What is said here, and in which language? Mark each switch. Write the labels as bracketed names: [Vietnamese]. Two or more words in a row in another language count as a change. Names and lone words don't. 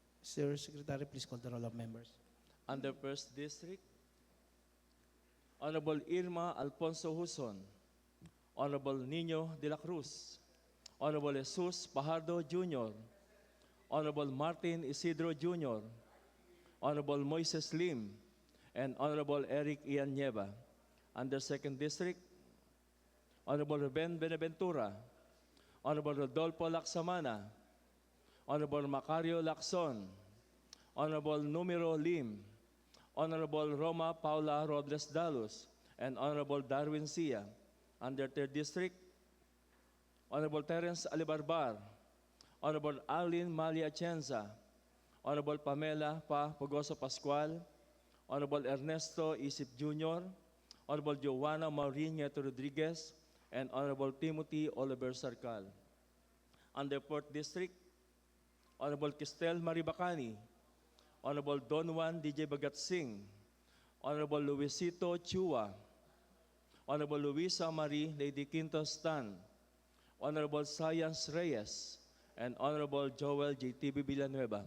[English] Sir Secretary, please call the roll of members. Under First District, Honorable Irma Alfonso Huson, Honorable Nino de la Cruz, Honorable Jesus Pajardo Jr., Honorable Martin Isidro Jr., Honorable Moises Lim, and Honorable Eric Ian Nieva. Under Second District, Honorable Ruben Benaventura, Honorable Rodolfo Laksamana, Honorable Macario Lacson, Honorable Numero Lim, Honorable Roma Paula Robles Dalus, and Honorable Darwin Sia. Under Third District, Honorable Terence Alibarbar, Honorable Arlene Malia Atienza, Honorable Pamela Pa Pogoso Pascual, Honorable Ernesto Isip Jr., Honorable Joanna Maureen Nieto Rodriguez, and Honorable Timothy Oliver Sarcal. Under Fourth District, Honorable Kistel Maribacani, Honorable Don Juan DJ Bagat Singh, Honorable Luisito Chua, Honorable Luisa Marie Lady Quintos Tan, Honorable Science Reyes, and Honorable Joel JTB Villanueva.